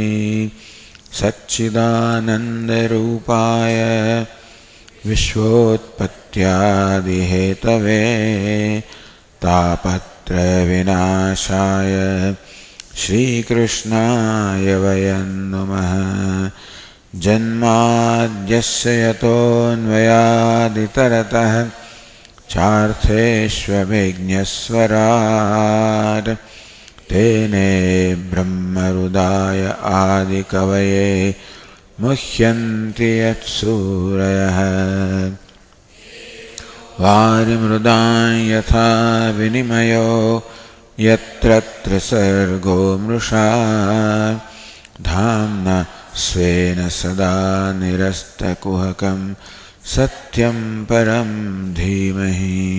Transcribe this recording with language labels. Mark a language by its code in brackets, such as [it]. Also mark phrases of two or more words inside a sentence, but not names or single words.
[sa] સચ્ચિદાનંદરૂપાય વિશ્વોત્પત્યાદિહેતવે તાપત્રયવિનાશાય શ્રીકૃષ્ણાય વયં નમઃ. જન્માદ્યસ્ય યતોન્વયાદિતરતઃ ચાર્થેષ્વभिज्ञस्वराट् तेने ब्रह्महृदाय आदिकवये मुह्यन्ति यत्सूरयः. वारिमृदां यथा विनिमयो यत्र त्रिसर्गो मृषा धाम्ना स्वेन सदा निरस्तकुहकं सत्यं परं धीमहि.